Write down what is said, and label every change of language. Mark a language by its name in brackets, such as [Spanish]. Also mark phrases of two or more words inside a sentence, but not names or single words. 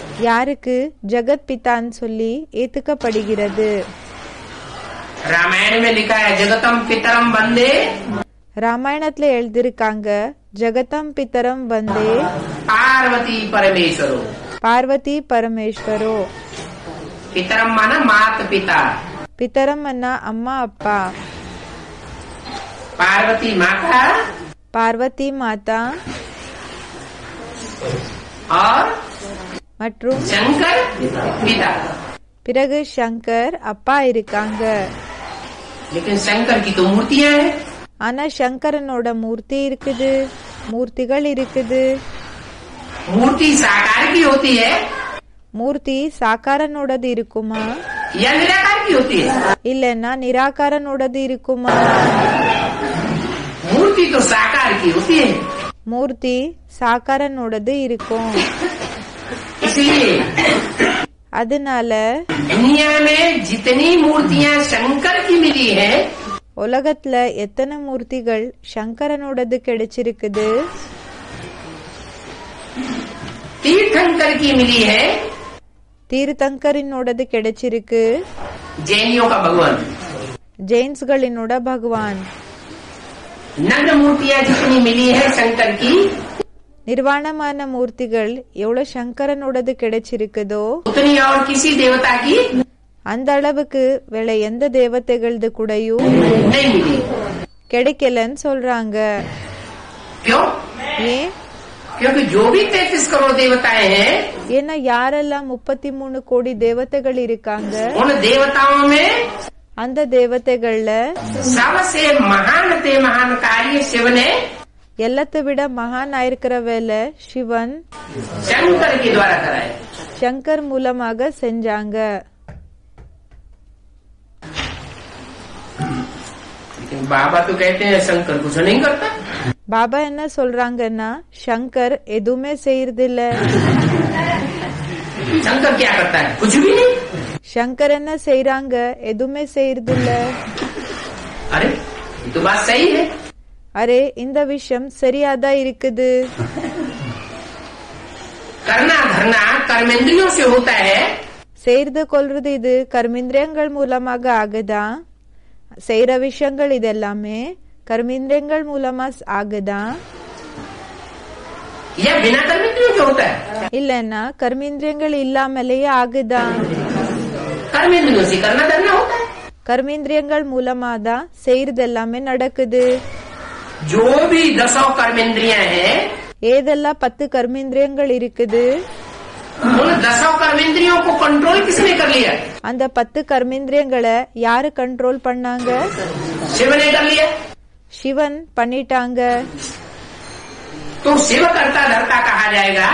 [Tamil] யாருக்கு ஜெகத் பிதான்னு சொல்லி ஏத்துக்கப்படுகிறது. [Hindi] रामायण में लिखा है [Sanskrit] जगतम पितरम वंदे [Tamil] ராமாயணத்துல எழுதிருக்காங்க [Sanskrit] जगतम पितरम वंदे पार्वती परमेश्वरो। पार्वती परमेश्वरो. [Hindi] पितरम माना मात पिता, [Tamil] பிதரம் அண்ணா அம்மா அப்பா, [Hindi] पार्वती माता [Tamil] பார்வதி மாதா [Hindi] और [Tamil] மற்றும் [Hindi] शंकर पिता। [Tamil] பிறகு சங்கர் அப்பா இருக்காங்க. [Hindi] लेकिन शंकर की तो मूर्तियां हैं। [Tamil] ஆனா சங்கரனோட மூர்த்தி இருக்குது, மூர்த்திகள் இருக்குது. [Hindi] मूर्ति साकार की होती है [Tamil] மூர்த்தி சாக்காரனோடது இருக்குமா [Hindi] या निराकार की होती है? [Tamil] இல்லன்னா நிராகாரனோடது இருக்குமா? [Hindi] मूर्ति तो साकार की होती है। [Tamil] மூர்த்தி சாக்காரனோடது இருக்கும். [Hindi] इसलिए [Tamil] அதனால [Hindi] दुनिया में जितनी मूर्तियां शंकर की मिली है [Tamil] உலகத்துல எத்தனை மூர்த்திகள் சங்கரனோடது கிடைச்சிருக்குது, [Hindi] तीर्थंकर की मिली है [Tamil] தீர்த்தங்கரினோடது கிடைச்சிருக்கு, [Hindi] जैनियों का भगवान, [Tamil] ஜெயின்ஸ்களினோட பகவான், [Hindi] नग्न मूर्तियां जितनी मिली है शंकर की, [Tamil] நிர்வாணமான மூர்த்திகள் எவ்வளவு சங்கரனோடது கிடைச்சிருக்குதோ [Hindi] उतनी और किसी देवता की [Tamil] அந்த அளவுக்கு வேற எந்த தேவதைகளது கூடயும் [Hindi] नहीं मिली। [Tamil] கிடைக்கலன்னு சொல்றாங்க. [Hindi] क्यों? [Tamil] ஏன்? [Hindi] क्योंकि जो भी 33 करोड़ देवताएं हैं, [Tamil] ஏன்னா யாரெல்லாம் 33 கோடி தேவதைகள் இருக்காங்க, [Hindi] उन देवताओं में [Tamil] அந்த தேவதைகள்ல [Hindi] सबसे महान कार्य शिव ने [Tamil] எல்லாத்தை விட மகான் ஆயிருக்கிற வேலை சிவன் [Hindi] शंकर के द्वारा कराया। [Tamil] சங்கர் மூலமாக செஞ்சாங்க. [Hindi] लेकिन बाबा तो कहते हैं शंकर कुछ नहीं करता। [Tamil] பாபா என்ன சொல்றாங்கன்னா சங்கர் எதுவுமே செய்யறதில்ல. [Hindi] शंकर क्या करता है? कुछ भी नहीं। [Tamil] சங்கர் என்ன செய்யறாங்க? எதுவுமே செய்யறதில்ல. [Hindi] अरे ये तो बात सही है। [Tamil] அரே இந்த விஷயம் சரியாதான் இருக்குது. [Hindi] करना धरना कर्मेंद्रियों से होता है, [Tamil] செய்து கொள்றது இது கர்மேந்திரியங்கள் மூலமாக ஆகுதா? செய்யற விஷயங்கள் இதெல்லாமே கர்மேந்திரியங்கள் மூலமா ஆகுதா? [Hindi] या बिना कर्मेंद्रियों से होता है? [Tamil] இல்லன்னா கர்மேந்திரியங்கள் இல்லாமலேயே ஆகுதா? [Hindi] कर्मेंद्रियों से करना धरना होता है। [Tamil] கர்மேந்திரியங்கள் மூலமா தான் செய்யறது எல்லாமே நடக்குது. [Hindi] जो भी 10 कर्मेंद्रियां हैं, [Tamil] ஏதெல்லாம் 10 கர்மேந்திரியங்கள் இருக்குது, [Hindi] उन 10 कर्मेंद्रियों को कंट्रोल किसने कर लिया? [Tamil] அந்த 10 கர்மேந்திரியங்களை யாரு கண்ட்ரோல் பண்ணாங்க? [Hindi] शिव ने कर लिया। [Tamil] சிவன் பண்ணிட்டாங்க. [Hindi] तो शिव करता धरता कहा जाएगा,